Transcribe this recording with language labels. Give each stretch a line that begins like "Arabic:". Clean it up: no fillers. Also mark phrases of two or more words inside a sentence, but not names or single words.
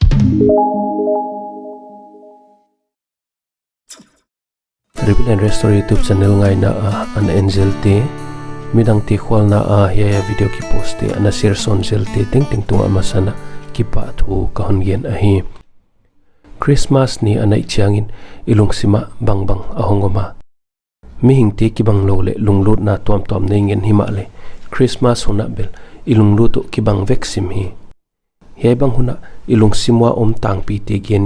Paite Chin: 𝓷𝓰𝓪𝓸𝓴 YouTube channel ngai na an angel te midang ti khwal na ya video ki post te ana 𝓴𝓪𝓻 te ting tung amasana ki pa thu 𝓭𝓮𝓲 ahi Christmas ni anai chiangin ilungsima bangbang ahongoma mi hingte ki bang lo le lunglut na tom nei ngen hima le Christmas huna bel ilunglutu ki bang veksim hi he bang huna ilungsimwa tang pi te gen